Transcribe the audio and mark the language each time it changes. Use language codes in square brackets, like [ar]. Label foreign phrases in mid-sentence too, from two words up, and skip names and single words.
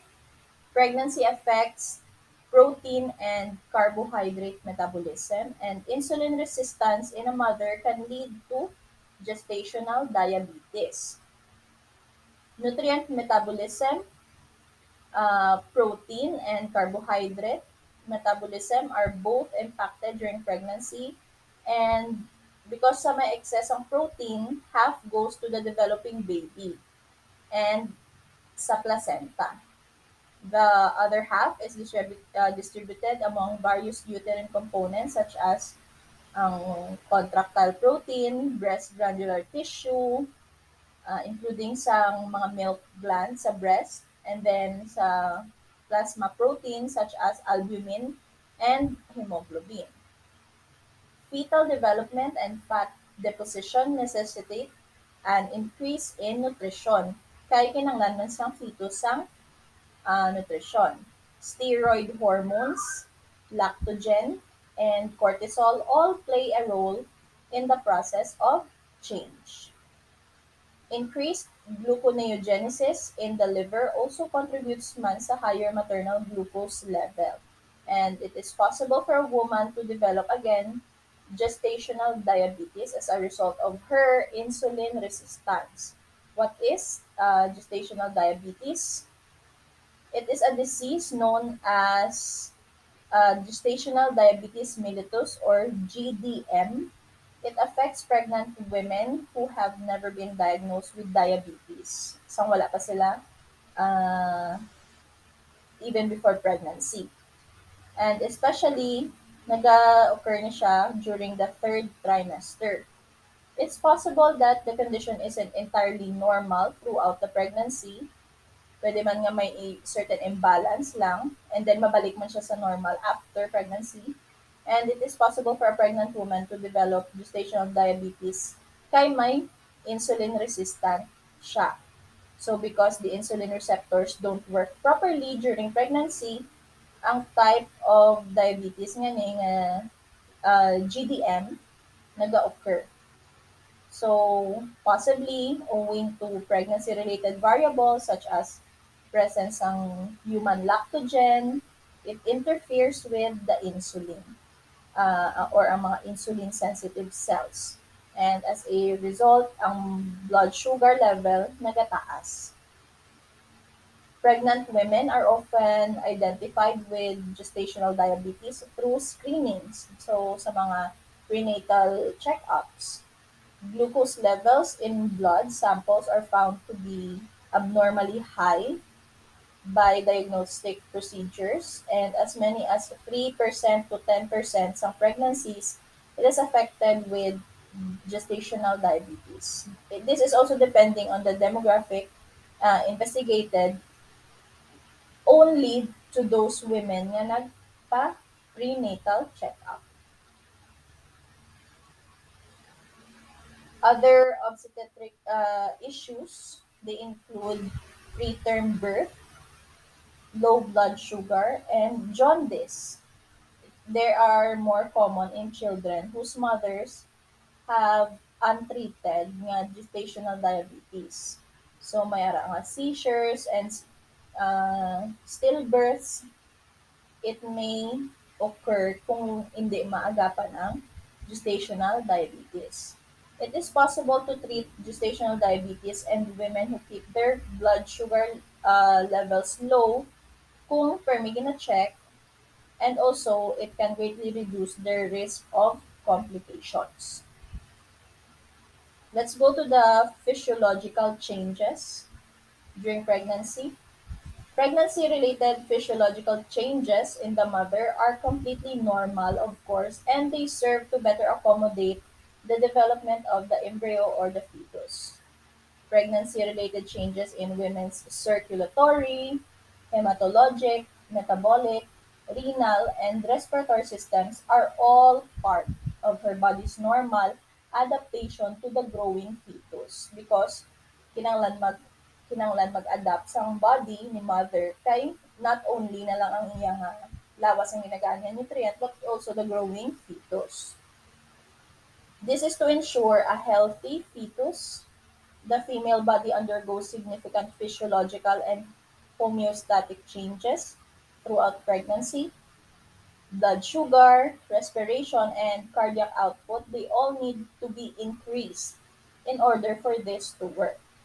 [en] Pregnancy affects protein and carbohydrate metabolism, and insulin resistance in a mother can lead to gestational diabetes. Nutrient metabolism, protein and carbohydrate metabolism are both impacted during pregnancy, and because [hil] sa may excess ang protein, [en] half goes to the developing baby and [hil] sa placenta. [en] The other half is distributed among various uterine components such as [hil] ang contractile protein, [en] breast granular tissue, including [hil] sa mga milk gland sa breast, [en] and then [hil] sa plasma protein [en] such as albumin and hemoglobin. Fetal development and fat deposition necessitate an increase in nutrition. [hil] Kaya kinanglan sang fetus sang nutrition. [en] Steroid hormones, lactogen, and cortisol all play a role in the process of change. Increased gluconeogenesis in the liver also contributes [hil] man sa higher maternal glucose level. [en] And it is possible for a woman to develop again gestational diabetes as a result of her insulin resistance. What is gestational diabetes? It is a disease known as gestational diabetes mellitus or GDM. It affects pregnant women who have never been diagnosed with diabetes. [hil] Sang wala pa sila uh, [en] even before pregnancy. And especially, [hil] nag-occur na siya [en] during the third trimester. It's possible that the condition isn't entirely normal throughout the pregnancy. [hil] Pwede man nga may [en] certain imbalance [hil] lang, [en] and then [hil] mabalik man siya sa [en] normal after pregnancy. And it is possible for a pregnant woman to develop gestational diabetes [hil] kay may insulin resistant siya. [en] So because the insulin receptors don't work properly during pregnancy, [hil] ang [en] type of diabetes [hil] nga ni nga GDM naga-occur. [en] So, possibly owing to pregnancy-related variables such as presence ng human lactogen, it interferes with the insulin or [hil] ang mga [en] insulin-sensitive cells. And as a result, [hil] ang [en] blood sugar level [hil] nagataas. [en] Pregnant women are often identified with gestational diabetes through screenings. So, [hil] sa mga [en] prenatal checkups. Glucose levels in blood samples are found to be abnormally high by diagnostic procedures, and as many as 3% to 10% some pregnancies, it is affected with gestational diabetes. This is also depending on the demographic investigated only to those women [hil] nga nagpa prenatal checkup. [en] Other obstetric issues, they include preterm birth, low blood sugar, and jaundice. They are more common in children whose mothers have untreated nga gestational diabetes. [hil] So may ara nga [en] seizures and stillbirths. It may occur [hil] kung hindi maagapan ang [en] gestational diabetes. It is possible to treat gestational diabetes and women who keep their blood sugar levels low [hil] kung permi gina-check, [en] and also it can greatly reduce their risk of complications. Let's go to the physiological changes during pregnancy. Pregnancy related physiological changes in the mother are completely normal, of course, and they serve to better accommodate the development of the embryo or the fetus. Pregnancy related changes in women's circulatory, hematologic, metabolic, renal, and respiratory systems are all part of her body's normal adaptation to the growing fetus because [hil] kinanglan mag kinanglan mag-adapt sa body ni mother kay [en] not only [hil] na lang ang iyang lawas ang ginagaan niya [en] nutrient but also the growing fetus. This is to ensure a healthy fetus. The female body undergoes significant physiological and homeostatic changes throughout pregnancy. Blood sugar, respiration, and cardiac output, they all need to be increased in order for this to work.